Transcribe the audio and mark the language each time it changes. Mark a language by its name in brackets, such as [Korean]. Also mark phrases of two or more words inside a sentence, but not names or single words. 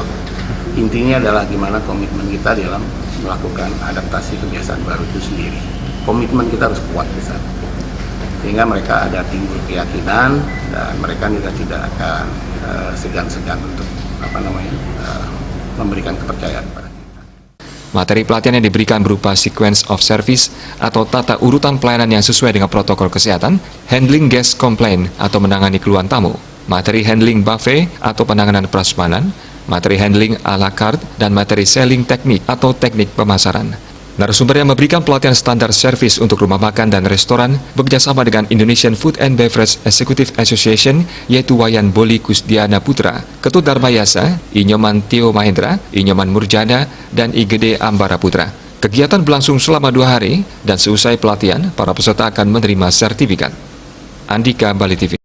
[Indonesian] Intinya adalah gimana komitmen kita dalam melakukan adaptasi kebiasaan baru itu sendiri. Komitmen kita harus kuat di sana, sehingga mereka ada timbul keyakinan dan mereka juga tidak akan segan-segan untuk memberikan kepercayaan pada kita. Materi pelatihan yang diberikan berupa [English] sequence of service [Indonesian] atau tata urutan pelayanan yang sesuai dengan protokol kesehatan, [English] handling guest complaint [Indonesian] atau menangani keluhan tamu, materi [English] handling buffet [Indonesian] atau penanganan prasmanan, materi [English] handling à la carte, [Indonesian] dan materi [English] selling teknik [Indonesian] atau teknik pemasaran. Narasumber yang memberikan pelatihan standar servis untuk rumah makan dan restoran bekerjasama dengan Indonesian Food and Beverage Executive Association, yaitu Wayan Boli Kusdiana Putra, Ketut Dharmayasa, Inyoman Tio Mahendra, Inyoman Murjana, dan IGD Ambara Putra. Kegiatan berlangsung selama 2 hari dan seusai pelatihan, para peserta akan menerima sertifikat. Andika, Bali TV.